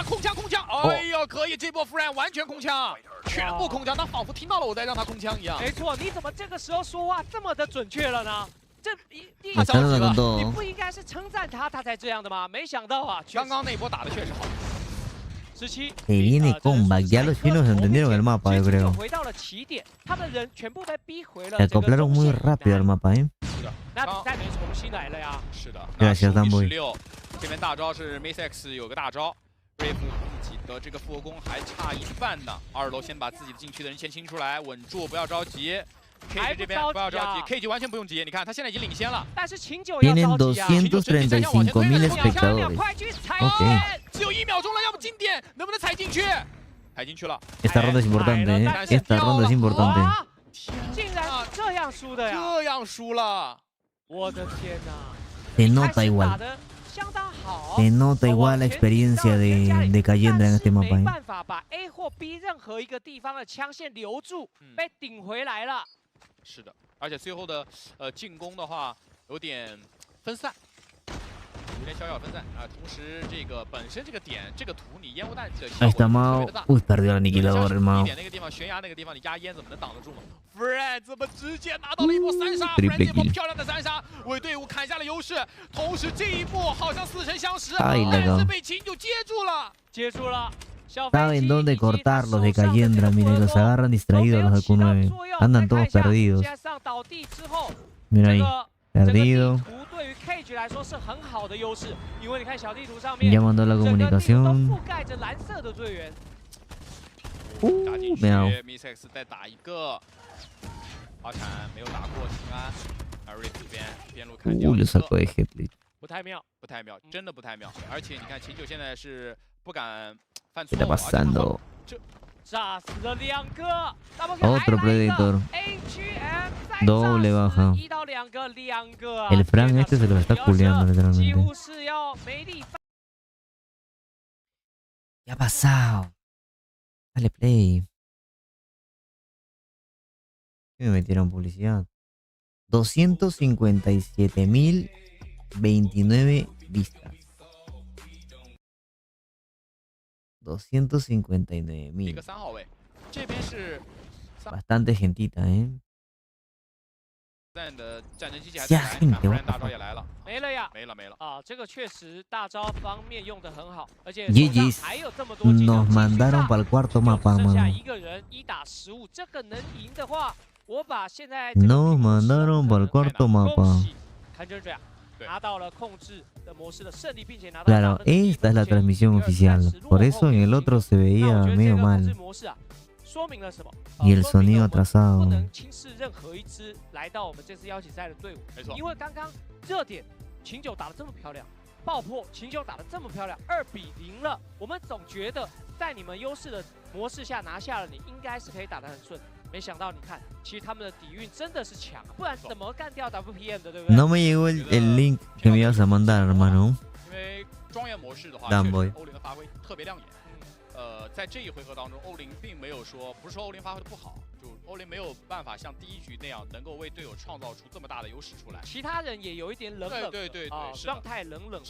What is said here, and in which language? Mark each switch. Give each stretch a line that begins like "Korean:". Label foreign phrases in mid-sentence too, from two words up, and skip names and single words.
Chinese: 空枪，空枪！哎呦，可以，这波 Fran 完全空枪，全部空枪，他仿佛听到了我在让他空枪一样。没错，你怎么这个时候说话这么的准确了呢？这他着急了，你不应该是称赞他，他才这样的吗？没想到啊，刚刚那波打的确实好。 17
Spanish: Que viene combat, ya los chinos entendieron el mapa, yo creo.
Chinese: 回到了起点，他们人全部被逼回了。
Spanish: Se acoplaron muy rápido al mapa,
Chinese: 是的，那比赛重新来了呀。是的。
Spanish: Gracias, Danboy.
Chinese: 这边大招是 Meeseeks 有个大招 ，Brave 自己的这个副攻还差一半呢。2楼先把自己的禁区的人先清出来，稳住，不要着急。K 这边不要着急 ，K 完全不用急，你看他现在已经领先了。但是秦九要着急啊。
Spanish: 235,000 espectadores. OK.
Chinese: 只有1秒钟了，要不经典，能不能踩进去？踩进去了。
Spanish: Esta ronda es importante, Esta ronda es importante.
Chinese: 竟然这样输的呀！这样输了，我的天哪！
Spanish: Se nota igual.
Chinese: 相当好。
Spanish: Se nota igual la experiencia de Cayendra en este
Chinese: 没
Spanish: mapa.
Chinese: 办法把 A 或 B 任何一个地方的枪线留住，被顶回来了。是的，而且最后的进攻的话有点分散。有点小小分散啊，同时这个本身这个点这个图你烟雾弹的效
Spanish: Ahí
Chinese: 果
Spanish: está
Chinese: 特别
Spanish: Mao.
Chinese: 的大。
Spanish: Uy, perdió el
Chinese: 你
Spanish: aniquilador,
Chinese: 地
Spanish: Mao.
Chinese: 点那个地方悬崖那个地方你压烟怎么能挡得住吗 ？BryanT 怎么直接拿到了一波3杀 Triple ？BryanT 这波 kill 漂亮的3杀为队伍砍下了优势，同时这一波好像似曾相识，哎那个但是被秦九接住了。接住了。
Spanish: Saben dónde cortar los de Cayendra, mira, los agarran distraídos los de Q9. Andan todos perdidos. Mira ahí, perdido. Ya mandó la comunicación. Mira.
Chinese: 再打一个，滑铲没有打过秦安，而瑞这边边路砍掉
Spanish: Lo
Chinese: 一
Spanish: sacó
Chinese: 个，
Spanish: de Headlit.
Chinese: 不太妙，不太妙，真的不太妙。而且你看秦九现在是不敢犯
Spanish: ¿Qué
Chinese: 错
Spanish: está
Chinese: 误，而且
Spanish: pasando?
Chinese: 炸死了2个。
Spanish: Otro Predator. Doble baja.
Chinese: 1 到2个，2个。
Spanish: El Frank este se lo está culeando
Chinese: 几
Spanish: literalmente.
Chinese: 乎是要没力。
Spanish: ¿Qué ha pasado? Dale play. Me metieron publicidad. 257.029 vistas.
Chinese: 一个 259.000. 3号位，这边是
Spanish: Bastante gentita, ¿eh?
Chinese: 战的战争机器还
Spanish: Ya
Chinese: 在来，
Spanish: gente,
Chinese: 不然
English: what
Chinese: 大
English: the
Chinese: 招
English: fuck.
Chinese: 也来了，没了呀。没了没了。啊，这个确实大招方面用的很好，而且 GG's 还有这么多技能
Spanish: Nos mandaron para el cuarto mapa,
Chinese: 剩下
Spanish: mano.
Chinese: 一个人1打15，这个能赢的话，我把现在
Spanish: Nos mandaron para el cuarto
Chinese: 恭
Spanish: mapa.
Chinese: 喜看真这样。对拿到了控制的模式的胜利，并且拿到
Spanish: Claro, esta es la transmisión oficial. Por eso en el otro se veía medio mal.
Chinese: 模式啊，说明了什么？
Spanish: Y el sonido atrasado.
Chinese: 不能轻视任何一支来到我们这次邀请赛的队伍。没错，因为刚刚热点秦九打得这么漂亮，爆破秦九打得这么漂亮，2比0了。我们总觉得在你们优势的模式下拿下了你，应该是可以打得很顺。没想到你看，其实他们的底蕴真的是强，不然怎么干掉 WPM 的，对不对？
Spanish: No me llegó el link que me ibas a mandar, hermano.
Chinese: 因为庄园模式的话，
English: Damn
Chinese: 确
English: boy
Chinese: 实欧林的发挥特别亮眼。在这一回合当中，欧林并没有说，不是说欧林发挥的不好，就欧林没有办法像第一局那样能够为队友创造出这么大的优势出来。其他人也有一点冷冷，对，是的状态冷冷